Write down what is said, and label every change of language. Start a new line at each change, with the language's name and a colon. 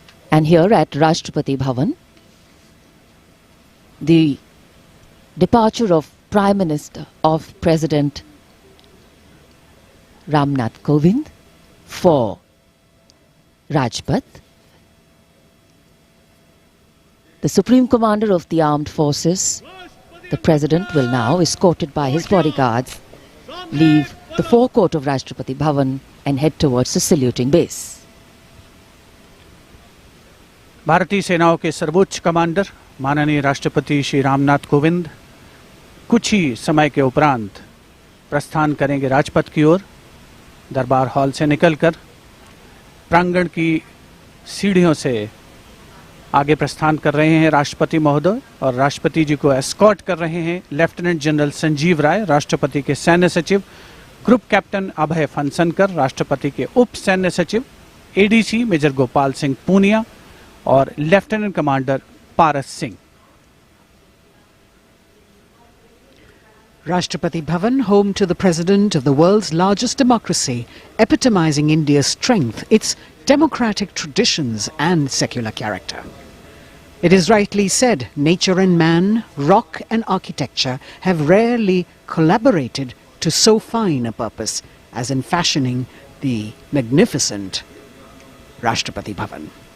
English: And here at Rashtrapati Bhavan, the departure of Prime Minister of President Ramnath Kovind for Rajpath. The Supreme Commander of the Armed Forces, the President, will now, escorted by his bodyguards, leave the forecourt of Rashtrapati Bhavan and head towards the saluting base.
Hindi: भारतीय सेनाओं के सर्वोच्च commander माननीय राष्ट्रपति श्री रामनाथ कोविंद कुछ ही समय के उपरांत प्रस्थान करेंगे राजपथ की ओर। दरबार हॉल से निकलकर प्रांगण की सीढ़ियों से आगे प्रस्थान कर रहे हैं राष्ट्रपति महोदय और राष्ट्रपति जी को एस्कॉर्ट कर रहे हैं लेफ्टिनेंट जनरल संजीव राय, राष्ट्रपति के सैन्य सचिव, ग्रुप कैप्टन अभय फनसनकर, राष्ट्रपति के उप सैन्य सचिव, एडीसी मेजर गोपाल सिंह पूनिया और lieutenant commander Paras Singh.
English: Rashtrapati Bhavan, home to the President of the world's largest democracy, epitomizing India's strength, its democratic traditions and secular character. It is rightly said, nature and man, rock and architecture have rarely collaborated to so fine a purpose as in fashioning the magnificent Rashtrapati Bhavan.